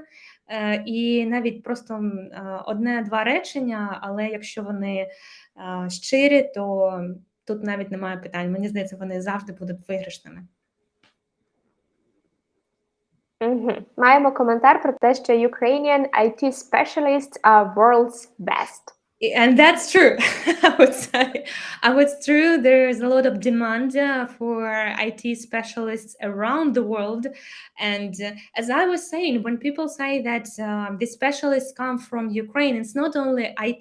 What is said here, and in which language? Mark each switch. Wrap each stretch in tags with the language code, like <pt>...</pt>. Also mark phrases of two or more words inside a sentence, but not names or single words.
<uk>І навіть просто 1-2 речення, але якщо вони щирі, то тут навіть немає питань. Мені здається, вони завжди будуть виграшними. Маємо коментар про те, що</uk> <en>Ukrainian IT specialists are world's best. And that's true. I would say, it's true. There's a lot of demand for IT specialists around the world. And as I was saying, when people say that the specialists come from Ukraine, it's not only IT</en>